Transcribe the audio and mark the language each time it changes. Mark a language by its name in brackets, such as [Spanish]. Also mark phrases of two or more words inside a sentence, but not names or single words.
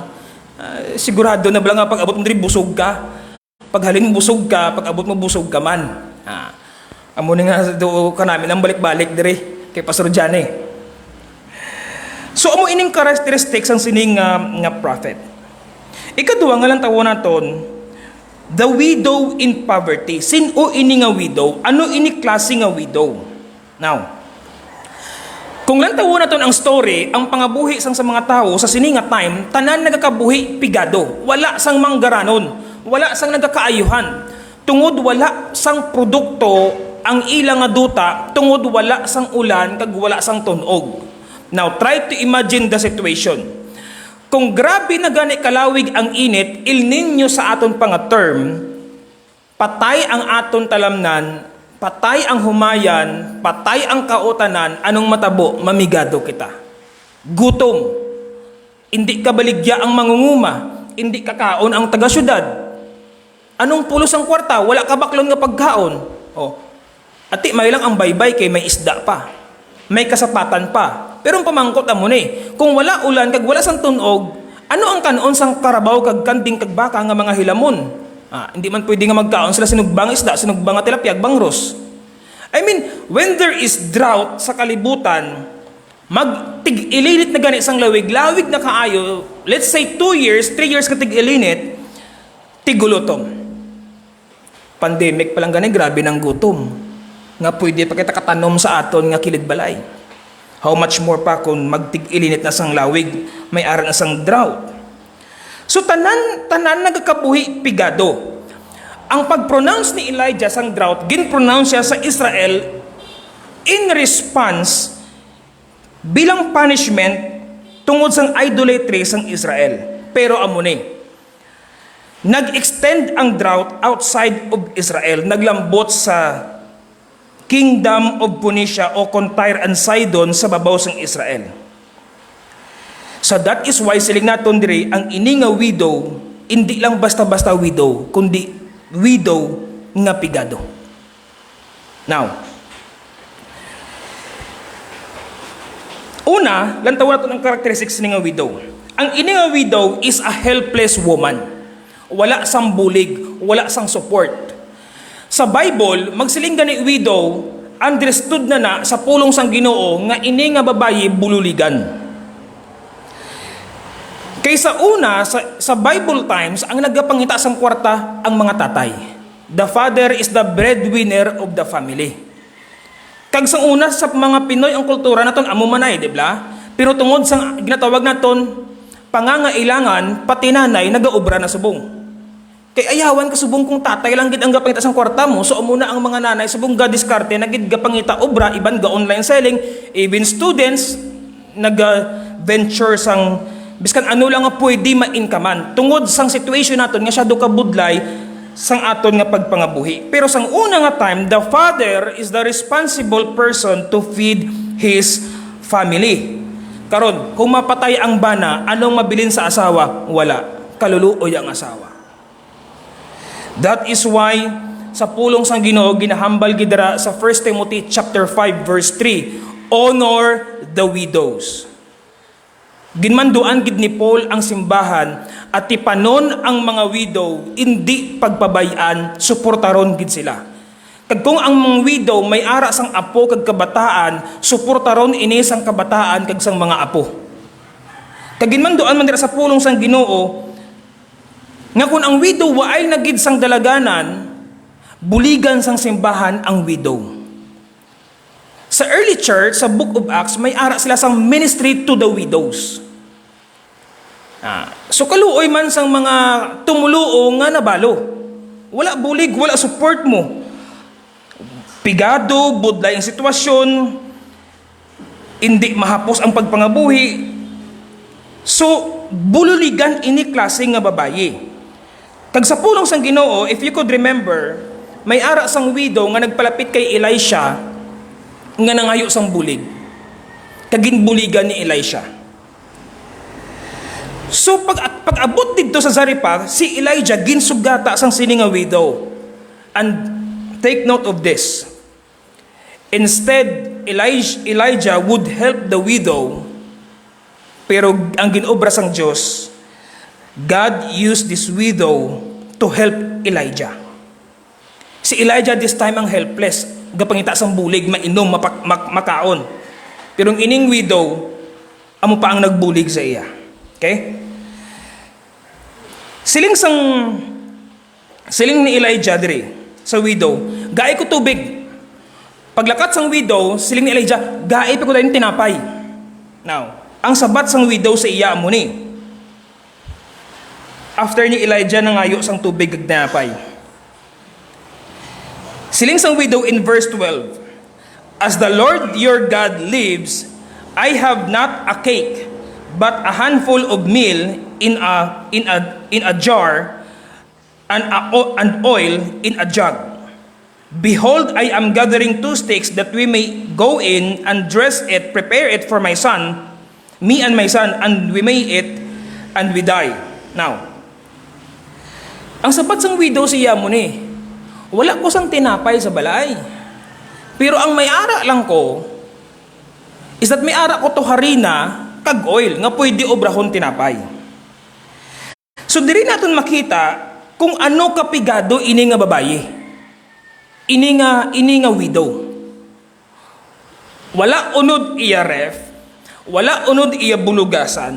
[Hiligaynon] Sigurado na ba nga pag abot mo diri busog ka. Pag halin busog ka, pag abot mo busog ka man. Amo ni nga do kanami nang balik-balik diri kay Pastor Johnny. So amo ining characteristics ang sining nga prophet. Ikaduha nga lang tawo naton, [English] the widow in poverty. [Hiligaynon] Sino ini nga widow? Ano ini klase nga widow? Now, kung lang tawo naton ang story, ang pangabuhi sang sa mga tao sa sininga time, tanan nagakabuhi pigado. Wala sang manggaranon, wala sang nagakaayuhan. Tungod wala sang produkto ang ilang nga duta, tungod wala sang ulan kag wala sang tunog. [English] Now, try to imagine the situation. [Hiligaynon] Kung grabe na gani kalawig ang init, El Nino sa aton pang term, patay ang aton talamnan, patay ang humayan, patay ang kautanan, anong matabo, mamigado kita. Gutom. Hindi ka baligya ang mangunguma, hindi kakaon ang taga-syudad. Anong pulos ang kwarta? Wala ka baklon nga pagkaon. Ati may lang ang baybay kay may isda pa. May kasapatan pa. Pero ang pamangkot amo ni, kung wala ulan kag wala sang tunog, ano ang kanon sang karabaw kag kambing kag baka nga mga hilamon? Hindi man pwede nga magkaon sila sinugbang isda, sinugbang nga tilapia, bangros. [English] I mean, when there is drought [Hiligaynon] sa kalibutan, magtig-ilinit na gani sang lawig na kaayo, [English] let's say 2 years, 3 years [Hiligaynon] ka tig-ilinit, tigulutom. Pandemic pa lang gani, grabe ng gutom. Nga pwede pa kita katanom sa aton nga kilid balay. [English] How much more [Hiligaynon] pa kung magtig-ilinit na sang lawig, may ara na sang drought. So tanan nagakabuhi pigado. Ang pag-pronounce ni Elijah sang drought, gin-pronounce siya sa Israel [English] in response [Hiligaynon] bilang punishment tungod sang idolatry sang Israel. Pero amo ni, nag-extend ang drought [English] outside of Israel, [Hiligaynon] naglambot sa Kingdom of Phoenicia o Tyre and Sidon sa babaw sang Israel. [English] So that is why [Hiligaynon] siling naton diri ang ini nga widow, hindi lang basta-basta widow, kundi widow nga pigado. Now, una, lantaw naton ang characteristics ni nga widow. Ang ini nga [English] widow is a helpless woman. [Hiligaynon] Wala sang bulig, wala sang support. Sa Bible, magsiling gani widow, understood na sa pulong sang Ginoo nga ini nga babayi bululigan. Kaysa una, sa Bible times, ang nagapangita sang kwarta ang mga tatay. [English] The father is the breadwinner of the family. [Hiligaynon] Kag sang una, sa mga Pinoy ang kultura naton amo manay, di ba? Pero tungod sang ginatawag naton, pangangailangan, pati nanay, nagaobra na subong. Kay ayawan ka subong kung tatay lang gid ang gapangita sang kwarta mo, so umuna ang mga nanay subong gadiskarte na gid gapangita obra, iban ga [English] online selling, even students [Hiligaynon] nag-venture sang biskan ano lang nga pwede ma-inkaman. Tungod sang situation naton nga siya do kabudlay sang aton nga pagpangabuhi. Pero sang una nga [English] time, the father is the responsible person to feed his family. [Hiligaynon] Karon, kung mapatay ang bana, anong mabilin sa asawa? Wala. Kaluluoy ang asawa. [English] That is why [Hiligaynon] sa pulong sang Ginoo ginahambal gidra sa 1 Timothy [English] chapter 5 verse 3, honor the widows. [Hiligaynon] Ginmanduan gid ni Paul ang simbahan at tipanon ang mga widow, hindi pagpabayaan, suportaron gid sila. Kag kung ang mga widow may ara sang apo kag kabataan, suportaron ini sang kabataan kag sang mga apo. Kag ginmanduan man dira sa pulong sang Ginoo nga kung ang widow waay nagid sang dalaganan, buligan sang simbahan ang widow. Sa early church, sa Book of Acts, may ara sila sang [English] ministry to the widows. [Hiligaynon] So kaluoy man sang mga tumuluo nga nabalo. Wala bulig, wala support mo. Pigado, budlay ang sitwasyon, hindi mahapos ang pagpangabuhi. So, bululigan ini klase nga babayi. Kag sa pulong sang Ginoo, [English] if you could remember, [Hiligaynon] may ara sang widow nga nagpalapit kay Elisha nga nangayo sang bulig. Kaginbuligan ni Elisha. So pag-abot dito sa Zarephath, si Elijah ginsugata sang sini nga widow. [English] And take note of this. Instead, Elijah would help the widow, [Hiligaynon] pero ang ginobra sang Diyos, [English] God used this widow to help Elijah. [Hiligaynon] Si Elijah [English] this time [Hiligaynon] ang helpless, gapangita sang bulig, mainom, makaon. Pero ang ining widow, amo pa ang nagbulig sa iya. Okay? Siling ni Elijah dire sa widow, gaay ko tubig. Paglakat sang widow, siling ni Elijah, gaay pa ko dahil tinapay. Now, ang sabat sang widow sa iya amo ni. After ni Elijah nangayo sang tubig ag tinapay. Siling sang [English] widow in verse 12, as the Lord your God lives, I have not a cake, but a handful of meal in a jar, and oil in a jug. Behold, I am gathering 2 sticks that we may go in and dress it, prepare it for my son, me and my son, and we may eat and we die. Now, [Hiligaynon] ang sabat sang widow siya mo ni, wala ko sang tinapay sa balay. Pero ang may ara lang ko [English] is that [Hiligaynon] may ara ko to harina kag oil nga pwede obrahon tinapay. So diri naton makita kung ano kapigado ini nga babayi. Ini nga widow. Wala unod iya ref, wala unod iya bulugasan.